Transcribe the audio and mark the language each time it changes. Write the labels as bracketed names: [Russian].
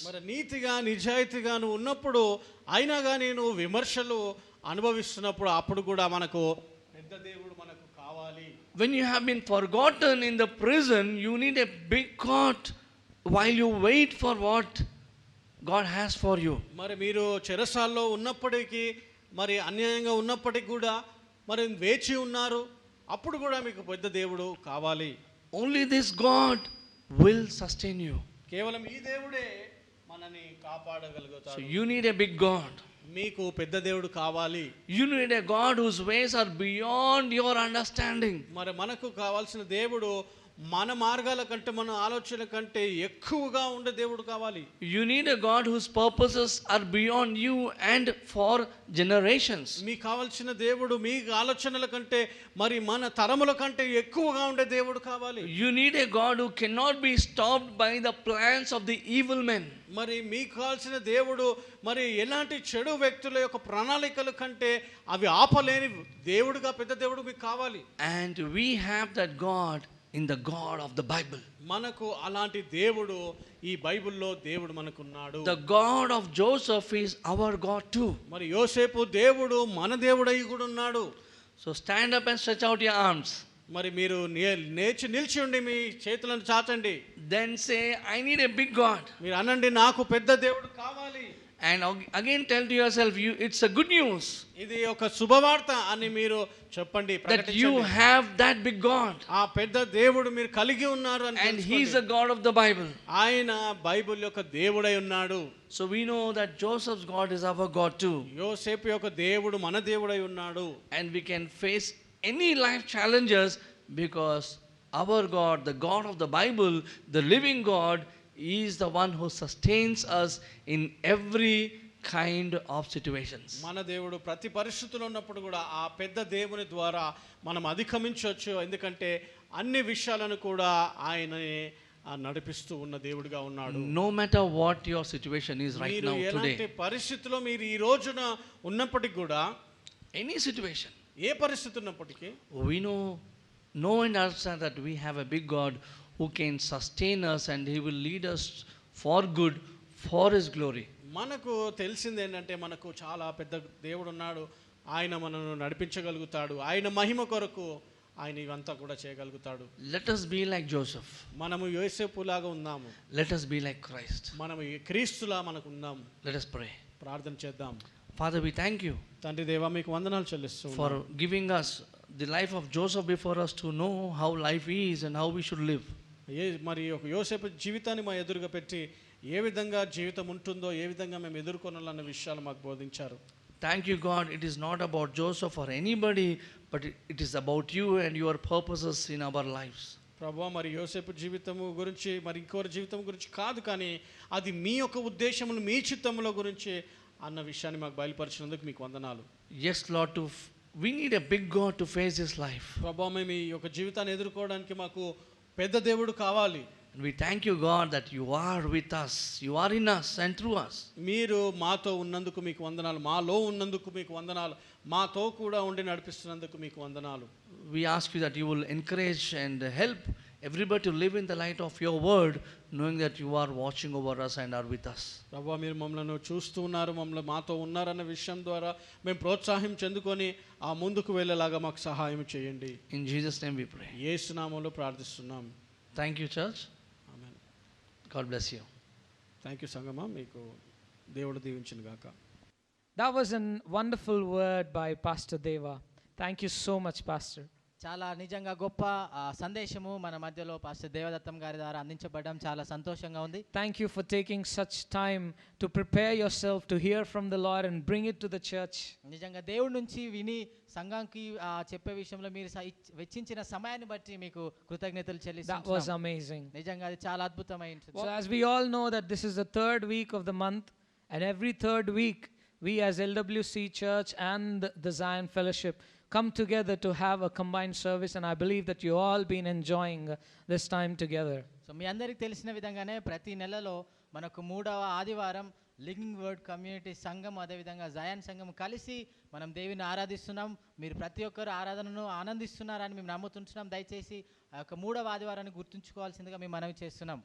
[Telugu] మరి నీతిగా నిజాయితీగా నువ్వు ఉన్నప్పుడు అయినా కానీ నువ్వు విమర్శలు అనుభవిస్తున్నప్పుడు అప్పుడు కూడా మనకు పెద్ద దేవుడు మనకు కావాలి. [English] When you have been forgotten in the prison, you need a big God while you wait for what God has for you. [Telugu] మరి మీరు చెరసాల్లో ఉన్నప్పటికీ, మరి అన్యాయంగా ఉన్నప్పటికీ కూడా మరి వేచి ఉన్నారు, అప్పుడు కూడా మీకు పెద్ద దేవుడు కావాలి. [English] Only this God will sustain you. [Telugu] కేవలం ఈ దేవుడే మనని [English] So [Telugu] కాపాడగలుగుతాడు. [English] you need a big God. [Telugu] మీకు పెద్ద దేవుడు కావాలి. [English] You need a God whose ways are beyond your understanding. [Telugu] మరి మనకు కావాల్సిన దేవుడు మన మార్గాల కంటే, మన ఆలోచన కంటే ఎక్కువగా ఉండే దేవుడు కావాలి. [English] You need a God whose purposes are beyond you and for generations. [Telugu] మీకు కావాల్సిన దేవుడు మీ ఆలోచనల కంటే, మరి మన తరముల కంటే ఎక్కువగా ఉండే దేవుడు కావాలి. [English] You need a God who cannot be stopped by the plans of the evil men. [Telugu] మరి మీకు కావాల్సిన దేవుడు మరి ఎలాంటి చెడు వ్యక్తుల యొక్క ప్రణాళికల కంటే అవి ఆపలేని దేవుడుగా పెద్ద దేవుడు మీకు కావాలి. [English] And we have that God in the God of the Bible. [Telugu] మనకు అలాంటి దేవుడు ఈ బైబిల్లో దేవుడు మనకున్నాడు. [English] The God of Joseph is our God too. [Telugu] మరి యోసేపు దేవుడు మన దేవుడై కూడా ఉన్నాడు. [English] So stand up and stretch out your arms. [Telugu] మరి మీరు నిలిచి ఉండి మీ చేతులను చాచండి. [English] Then say, I need a big God. [Telugu] మీరు అనండి, నాకు పెద్ద దేవుడు కావాలి. [English] And again tell to yourself, it's a good news [Telugu] ఇది ఒక శుభవార్త అని మీరు చెప్పండి, [English] that you have that big God. [Telugu] ఆ పెద్ద దేవుడు మీరు కలిగి ఉన్నారు అని [English] And he is the God of the Bible. [Telugu] ఆయన బైబిల్ యొక్క దేవుడై ఉన్నాడు. [English] So we know that Joseph's God is our God too. [Telugu] యోసేపు యొక్క దేవుడు మన దేవుడై ఉన్నాడు. [English] And we can face any life challenges because our God, the God of the Bible, the living God, is the one who sustains us in every kind of situations. [Telugu] మన దేవుడు ప్రతి పరిస్థితిలో ఉన్నప్పుడు కూడా ఆ పెద్ద దేవుని ద్వారా మనం అధిగమించవచ్చు. ఎందుకంటే అన్ని విషయాలను కూడా ఆయనే నడిపిస్తూ ఉన్న దేవుడిగా ఉన్నాడు. [English] No matter what your situation is right [Telugu] మీరు [English] now [Telugu] ఎలాంటి [English] today, [Telugu] పరిస్థితిలో మీరు ఈ రోజున ఉన్నప్పటికీ కూడా, [English] any situation, [Telugu] ఏ పరిస్థితి ఉన్నప్పటికీ [English] we know and understand that we have a big God who can sustain us and he will lead us for good for his glory. [Telugu] మనకు తెలిసింది ఏంటంటే మనకు చాలా పెద్ద దేవుడు ఉన్నాడు. ఆయన మనను నడిపించగలుగుతాడు. ఆయన మహిమ కొరకు ఆయన ఇవంతా కూడా చేయగలుగుతాడు. [English] Let us be like Joseph. [Telugu] మనము యోసేపులాగా ఉన్నాము. [English] Let us be like Christ. [Telugu] మనము క్రీస్తులా మనకు ఉన్నాము. [English] Let us pray. [Telugu] ప్రార్థన చేద్దాం. [English] Father, we thank you [Telugu] తండ్రి దేవా, మీకు వందనాలు చెల్లిస్తున్నాము [English] for giving us the life of Joseph before us to know how life is and how we should live. [Telugu] మరి ఒక యోసేపు జీవితాన్ని మా ఎదురుగా పెట్టి ఏ విధంగా జీవితం ఉంటుందో, ఏ విధంగా మేము ఎదుర్కొనాలన్న విషయాలు మాకు బోధించారు. [English] Thank you, God. It is not about Joseph or anybody, but it is about you and your purposes in our lives. [Telugu] ప్రభువా, మరి యోసేపు జీవితము గురించి, మరి ఇంకోరి జీవితం గురించి కాదు, కానీ అది మీ యొక్క ఉద్దేశములు, మీ చిత్తముల గురించి అన్న విషయాన్ని మాకు బయలుపరిచినందుకు మీకు వందనాలు. [English] Yes, Lord, we need a big God to face this life. [Telugu] ప్రభువా, మేము ఈ యొక్క జీవితాన్ని ఎదుర్కోవడానికి మాకు పెద్ద దేవుడు కావాలి. [English] And we thank you, God, that you are with us. You are in us and through us. [Telugu] మీరు మాతో ఉన్నందుకు మీకు వందనాలు. మాలో ఉన్నందుకు మీకు వందనాలు. మాతో కూడా ఉండి నడిపిస్తున్నందుకు మీకు వందనాలు. [English] We ask you that you will encourage and help everybody to live in the light of your word, knowing that you are watching over us and are with us. [Telugu] ప్రభువా, మీరు మమ్మల్ని చూస్తూ ఉన్నారు, మమ్మల్ని మాతో ఉన్నారన్న విషయం ద్వారా మేము ప్రోత్సాహం చెందుకొని ఆ ముందుకు వెళ్ళేలాగా మాకు సహాయం చేయండి. [English] In Jesus' name we pray. [Telugu] యేసు నామములో ప్రార్థిస్తున్నాం. [English] Thank you, church. [Telugu] Amen. [English] God bless you. Thank you [Telugu] సంగమా, మీకు దేవుడు దీవించును గాక. [English] That was a wonderful word by Pastor Deva. Thank you so much, Pastor. [Telugu] చాలా నిజంగా గొప్ప సందేశము మన మధ్యలో పాస్టర్ దేవదత్తం గారి ద్వారా అందించబడడం చాలా సంతోషంగా ఉంది. [English] Thank you for taking such time to prepare yourself to hear from the Lord and bring it to the church. [Telugu] నిజంగా దేవుడి నుంచి విని సంఘానికి చెప్పే విషయంలో మీరు వెచ్చించిన సమయాన్ని బట్టి మీకు కృతజ్ఞతలు [English] That was [Telugu] చెల్లిస్తున్నాం. [English] amazing. [Telugu] నిజంగా అది చాలా అద్భుతమైనది. [English] So as we all know that this is the third week of the month, and every third week we as LWC Church and the Zion Fellowship come together to have a combined service, and I believe that you all been enjoying this time together. [Telugu] So మీ అందరికీ తెలిసిన విధంగానే ప్రతి నెలలో మనకు 3వ ఆదివారం living word community సంఘం అదేవిధంగా జయాన్ సంఘం కలిసి మనం దేవుని ఆరాధిస్తున్నాం. మీరు ప్రతి ఒక్కరు ఆరాధనను ఆనందిస్తున్నారని మేము నమ్ముతుంటున్నాం. దయచేసి ఆ యొక్క 3వ ఆదివారాన్ని గుర్తుంచుకోవాల్సిందిగా మేము మనవి చేస్తున్నాం.